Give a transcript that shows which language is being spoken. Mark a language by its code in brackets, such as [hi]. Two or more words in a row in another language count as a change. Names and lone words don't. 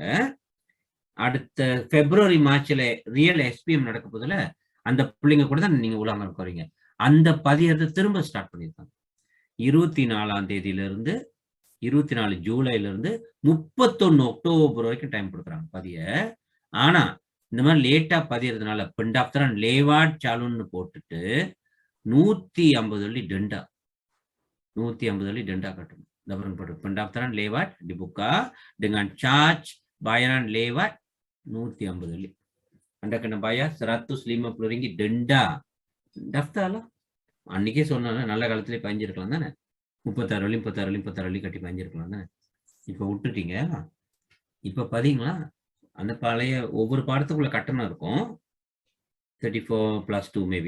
[ta] அடுத்த [en] February March [ta] ல ரியல் SPM நடக்க போதுல அந்த பிள்ளைங்க கூட தான் நீங்க உலகம் போறீங்க. அந்த பதியறதை திரும்ப ஸ்டார்ட் பண்ணியிருக்காங்க. 24ஆம் தேதியிலிருந்து 24 ஜூலைல இருந்து 31 அக்டோபர் வரைக்கும் டைம் கொடுக்குறாங்க பதிய. ஆனா இந்த மாதிரி லேட்டா பதியறதுனால [ms] pendaftaran lewat calon [ta] ன்னு போட்டுட்டு 150 வெள்ளி டெண்டா 150 வெள்ளி டெண்டா கட்டணும். [ms] போட்டு pendaftaran lewat dibuka dengan charge bayaran lewat 150 வெள்ளி. Anda kena bayar 150 ringgit denda. [ta] டஃப்தாலாம் அன்னைக்கே சொன்னாங்க நல்ல காலத்திலே பதிஞ்சிருக்கலாம் தானே. 36 வெள்ளி 36 வெள்ளி 36 வெள்ளி கட்டி பதிஞ்சிருக்கலாம் தானே. இப்ப விட்டுட்டீங்க. இப்ப பதிங்களா அந்த பழைய ஒவ்வொரு பாடத்துக்குள்ள கட்டணம் இருக்கும் 34 + 2 மேபி.